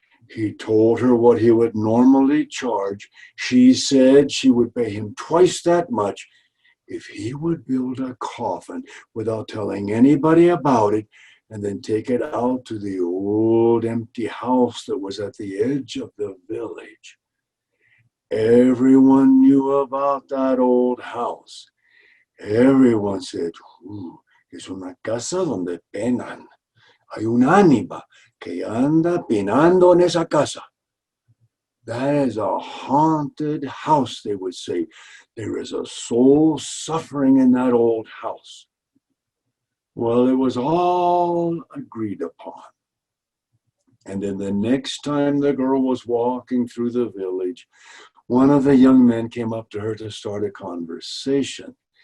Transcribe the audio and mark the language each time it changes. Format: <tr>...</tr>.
<en>He told her what he would normally charge. She said she would pay him twice that much if he would build a coffin without telling anybody about it and then take it out to the old empty house that was at the edge of the village. Everyone knew about that old house. Everyone said, "Ooh,</en> <es>Es una casa donde penan. Hay un ánima que anda penando en esa casa.</es> <en>That is a haunted house, they would say. There is a soul suffering in that old house. Well, it was all agreed upon. And then the next time the girl was walking through the village, one of the young men came up to her to start a conversation.</en>